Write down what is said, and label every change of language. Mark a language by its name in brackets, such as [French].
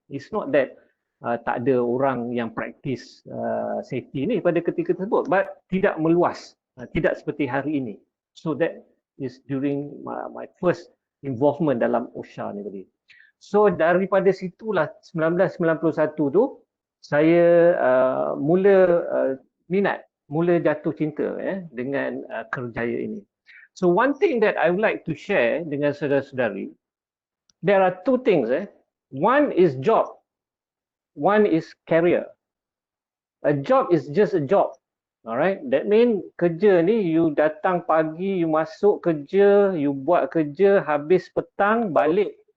[English] It's not that [Malay] tak ada orang yang praktis safety ni pada ketika tersebut, but tidak meluas, tidak seperti hari ini. [English] So that is during my first involvement [Malay] dalam OSHA ni tadi. So daripada situlah 1991 tu saya mula minat, mula jatuh cinta dengan kerjaya ini. [English] So one thing that I would like to share [Malay] dengan saudara-saudari, [English] there are two things. One is job, one is career. A job is just a job. Alright, that means [Malay] kerja ni you datang pagi, you masuk kerja, you buat kerja, habis petang, balik.